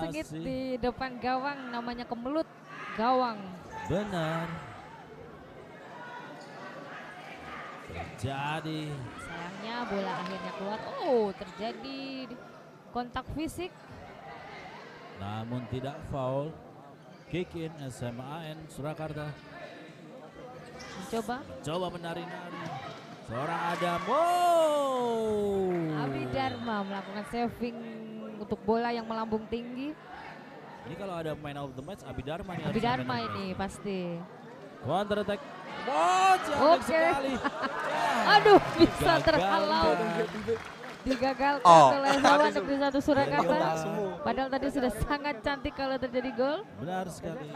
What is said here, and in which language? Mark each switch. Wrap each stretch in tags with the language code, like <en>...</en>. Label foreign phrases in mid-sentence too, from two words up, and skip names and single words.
<id>sengit di depan gawang, namanya kemelut gawang. Benar. Terjadi. Sayangnya bola akhirnya keluar. Terjadi kontak fisik. Namun tidak foul.</id> <en>Kick in</en> <id>SMA AN Surakarta. Coba menari-nari. Seorang Adam. Abi Dharma melakukan saving untuk bola yang melambung tinggi. Ini kalau ada</id> <en>man of the match</en> <id>Abi Dharma nih. Abi Dharma ini pasti.</id> <en>Counter attack.</en> <id>Cantik sekali. Aduh, bisa terhalau. Digagalkan oleh lawan negeri 1 Surakarta. Padahal tadi sudah sangat cantik kalau terjadi gol. Benar sekali.</id>